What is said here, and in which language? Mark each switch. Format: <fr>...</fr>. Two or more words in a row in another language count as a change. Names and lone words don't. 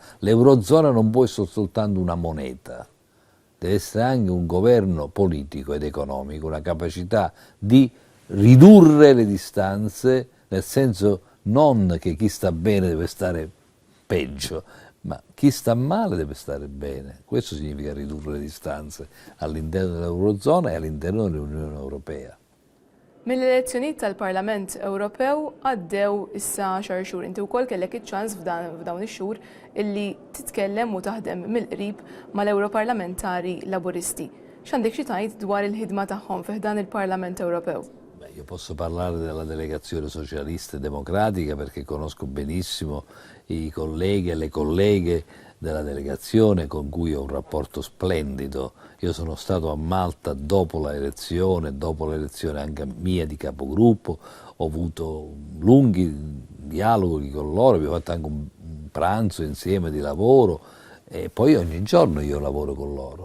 <it>L'Eurozona non può essere soltanto una moneta, deve essere anche un governo politico ed economico, una capacità di ridurre le distanze, nel senso non che chi sta bene deve stare peggio, ma chi sta male deve stare bene. Questo significa ridurre le distanze all'interno dell'Eurozona e all'interno dell'Unione Europea.</it> <mt>Mill-elezzjonijiet tal-Parlament Ewropew għaddew issa xar xhur. Inti wkoll kellek iċ-ċans f'dawn ix-xhur illi titkellem u taħdem mill-qrib mal-Europarlamentari Laburisti. X'għandek xi tgħid dwar il-ħidma tagħhom fih dan il-Parlament Ewropew?</mt> <it>Io posso parlare della delegazione socialista e democratica perché conosco benissimo i colleghi e le colleghe della delegazione con cui ho un rapporto splendido. Io sono stato a Malta dopo l'elezione anche mia di capogruppo, ho avuto lunghi dialoghi con loro, abbiamo fatto anche un pranzo insieme di lavoro e poi ogni giorno io lavoro con loro.</it>